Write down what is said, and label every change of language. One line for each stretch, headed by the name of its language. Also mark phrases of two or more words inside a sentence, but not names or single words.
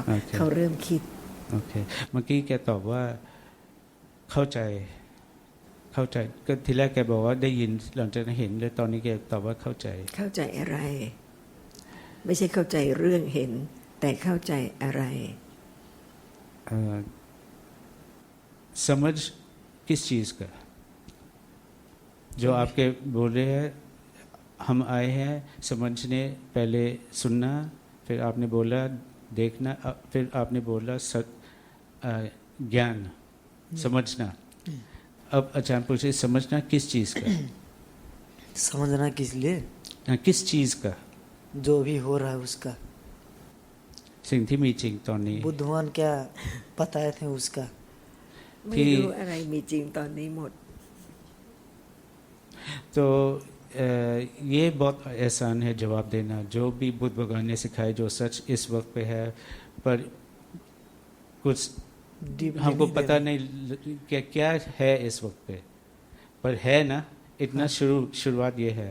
Thai: โอเค เขาเริ่มคิด โอเค เมื่อกี้แกตอบว่าเข้าใจก็ทีแรกแกบอกว่าได้ยินหลังจากนั้นเห็นแล้วตอนนี้แกตอบว่าเข้าใจ เข้าใจอะไร ไม่ใช่เข้าใจเรื่องเห็น แต่เข้าใจอะไร
Hindi: समझ किस चीज का, जो आपके बोल रहे हैं हम आए हैं समझने, पहले सुनना, फिर आपने बोला देखना, फिर आपने बोला ज्ञान समझना। अब अचानक पूछे समझना किस चीज का, समझना किस लिए, किस चीज का, जो भी हो रहा है उसका।
Thai: สิ่งที่มีจริงตอนนี้
Hindi: बुद्ध भगवान क्या बताए थे उसका।
Thai: ไม่รู้อะไรมีจริงตอนนี้หมด
Hindi: तो ये बहुत आसान है जवाब देना, जो भी बुद्ध भगवान ने सिखाया जो सच इस वक्त पे है, पर कुछ Deeply हमको नहीं पता देना। नहीं क्या क्या है इस वक्त पे, पर है ना इतना शुरुआत ये है।